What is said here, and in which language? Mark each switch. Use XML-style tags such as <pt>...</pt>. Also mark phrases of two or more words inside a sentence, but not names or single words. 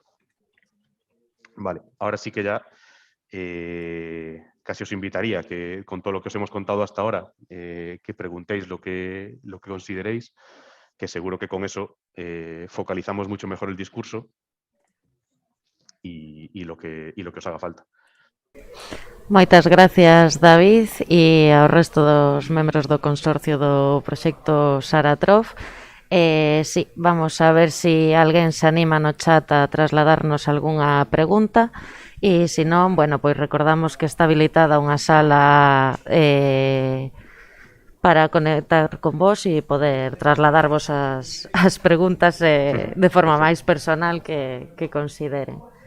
<es>Vale, ahora sí que ya casi os invitaría que con todo lo que os hemos contado hasta ahora, que preguntéis lo que consideréis, que seguro que con eso focalizamos mucho mejor el discurso y lo que os haga falta.</es> <gl>Moitas gracias, David, e ao resto dos membros do consorcio do proxecto Saratrof. Sí, vamos a ver se alguén se anima no chat a trasladarnos algunha pregunta e se non, bueno, pois recordamos que está habilitada unha sala para conectar con vos e poder trasladarvos as preguntas de forma máis personal que consideren.</gl>